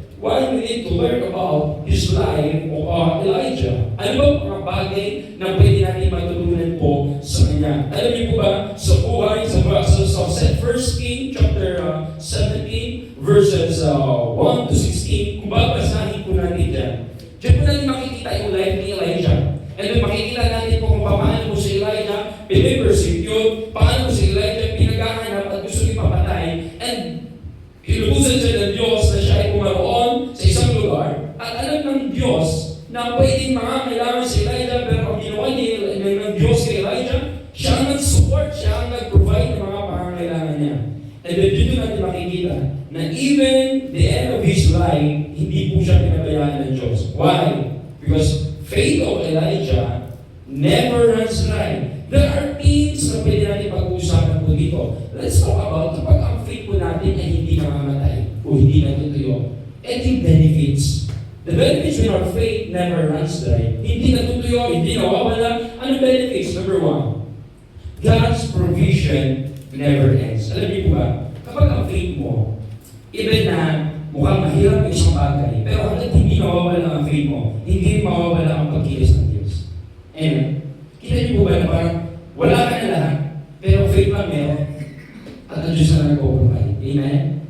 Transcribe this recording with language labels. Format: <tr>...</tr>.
<en>Why we need to learn about his life of Elijah?</en> <tl>Ano ba mga bagay na pwede natin matutunan po sa kanya? Alam niyo po ba, sa buhay, sa 1 King chapter 17, verses 1 to 16, kung babasahin po natin dyan, dyan po natin makikita yung life ni Elijah. And then makikita natin po kung paano po si Elijah pinipersecute, paano po si Elijah pinaghahanap at gusto ipapatay, and ilubusan siya ng Diyos na siya ay pumaroon sa isang lugar, at alam ng Diyos na pwedeng mangangailangan si Elijah, pero ang ginawa ng Diyos kay Elijah, siya ang nag-support, siya ang nag-provide ng mga pangangailangan niya. And then dito natin makikita na</tl> <en>even the end of his life,</en> <tl>hindi po siya pinabayaan ng Diyos. Why?</tl> <en>Because faith of Elijah never runs dry. There are things</en> <tl>na pwede natin pag-uusapan po dito.</tl> <en>Let's talk about</en> <tl>kapag ang faith po natin ay hindi namamatay o hindi natutuyo.</tl> <en>And the benefits. The benefits when our faith never runs dry.</en> <tl>Hindi natutuyo, hindi nawawala. Ano</tl> <en>benefits? Number 1, God's provision never ends.</en> <tl>Alam niyo po ba, kapag ang faith mo, even na mukhang mahirap yung isang bagay, pero hanggang hindi mawawala ang faith mo, hindi mawawala ang pagkilos ng Diyos. Amen. Kita niyo po ba na parang wala ka na lahat, pero faith lang meron, at ang Diyos na nag-provide. Amen?</tl>